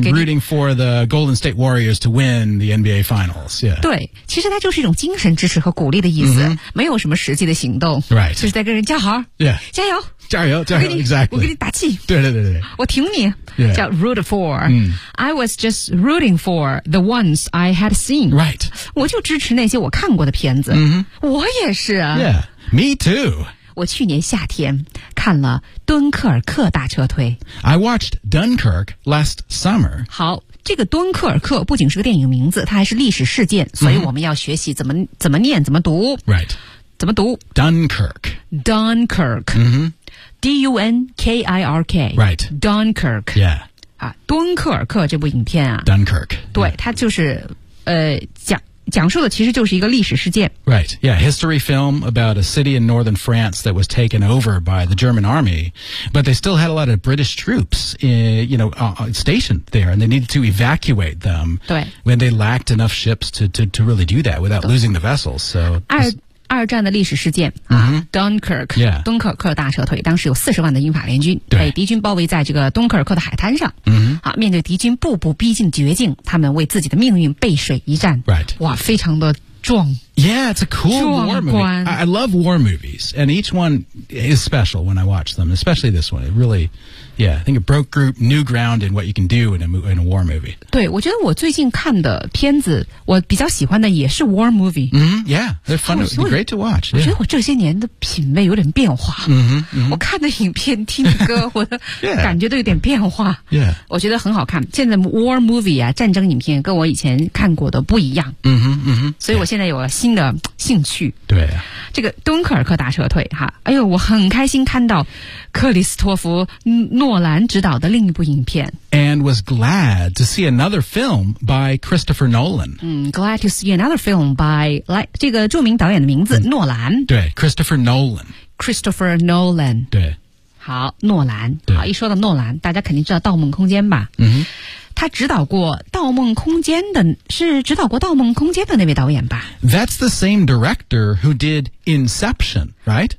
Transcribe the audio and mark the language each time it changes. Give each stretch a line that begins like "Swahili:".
English: yeah. I'm rooting for the Golden State Warriors to win the NBA Finals、yeah.
Chinese: 对其实它就是一种精神支持和鼓励的意思、
English: mm-hmm.
Chinese: 没有什么实际的行动、
English: right.
Chinese: 就是在跟人叫好、
English: yeah.
Chinese: 加油加油加油 exactly 我给你打气对对对对我挺你、
English: yeah.
Chinese: 叫 root for、
English: mm. I was just rooting for the ones I had seen、 right.
Chinese: 我就支持那些我看过的片子、
English: mm-hmm.
Chinese: 我也是
English: Yeah, me too
Chinese: 我去年夏天看了敦刻尔克大撤退。
English: I watched Dunkirk last summer.
Chinese: 好，这个敦刻尔克不仅是个电影名字，它还是历史事件，所以我们要学习怎么念，怎么读。
English: Right.
Chinese: 怎么读
English: ？Dunkirk. Dunkirk. Mm-hmm. D-U-N-K-I-R-K. Right. Dunkirk. Yeah.
Chinese: 啊，敦刻尔克这部影片啊。
English: Dunkirk.
Chinese: 对，它就是讲述的其实就是一个历史事件。
English: Right, yeah, history film about a city in northern France that was taken over by the German army, but they still had a lot of British troops, stationed there, and they needed to evacuate them.
Chinese: 对。
English: When they lacked enough ships to really do that without losing the vessels, so.
Chinese: 二战的历史事件、
English: mm-hmm.
Chinese: 啊 ，Dunkirk，
English: yeah，
Chinese: 敦刻尔克大撤退，当时有40万的英法联军对被敌军包围在这个敦刻尔克的海滩上。嗯、mm-hmm. 啊，面对敌军步步逼近绝境，他们为自己的命运背水一战。
English: Right，
Chinese: 哇，非常的壮。
English: Yeah, it's a cool war movie. I love war movies, and each one is special when I watch them. Especially this one, it really, yeah, I think it broke new ground in what you can do in a war movie.
Chinese: 对，我觉得我最近看的片子，我比较喜欢的也是 war movie.
English: Mm-hmm, yeah, they're fun. It's great to watch. Yeah.
Chinese: 我觉得我这些年的品味有点变化。
English: Mm-hmm, mm-hmm.
Chinese: 我看的影片、听的歌，我的感觉都有点变化。
English: Yeah.
Chinese: 我觉得很好看。现在 war movie 啊，战争影片跟我以前看过的不一样。
English: Mm-hmm, mm-hmm.
Chinese: 所以我现在有了新的兴趣对、啊、这个敦刻尔克大撤退哈哎呦我很开心看到克里斯托弗诺兰执导的另一部影片
English: And was glad to see another film by Christopher Nolan、
Chinese: 嗯、
English: Glad to see another film by
Chinese: 来这个著名导演的名字、嗯、诺兰对 Christopher Nolan
English: Christopher Nolan
Chinese: 对好诺兰好一说到诺兰大家肯定知道盗梦空间吧嗯哼他指导过《盗梦空间》的，是指导过《盗梦空间》的那位导演吧
English: ？That's the same director who did Inception, right?